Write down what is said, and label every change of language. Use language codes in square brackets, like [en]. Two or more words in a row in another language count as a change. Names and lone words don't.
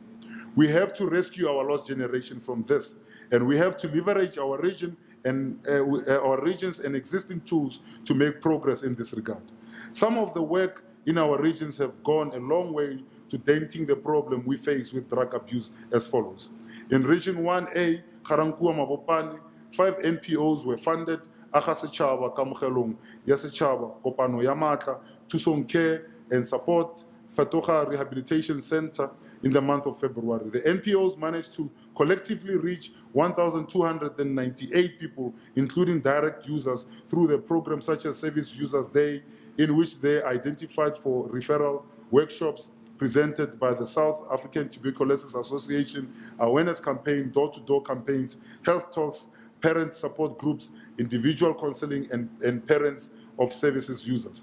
[en] We have to rescue our lost generation from this, and we have to leverage our region and our regions and existing tools to make progress in this regard. Some of the work in our regions have gone a long way to denting the problem we face with drug abuse as follows. In Region 1A, Garankuwa Mabopane, 5 NPOs were funded, Aga Setšhaba, Kamogelong ya Setšhaba, Kopano ya Matla, Tusong Care and Support, Fatoga Rehabilitation Center in the month of February. The NPOs managed to collectively reach 1,298 people, including direct users, through the programs such as Service Users Day, in which they identified for referral workshops presented by the South African Tuberculosis Association, awareness campaign, door-to-door campaigns, health talks, parent support groups, individual counseling, and parents of services users.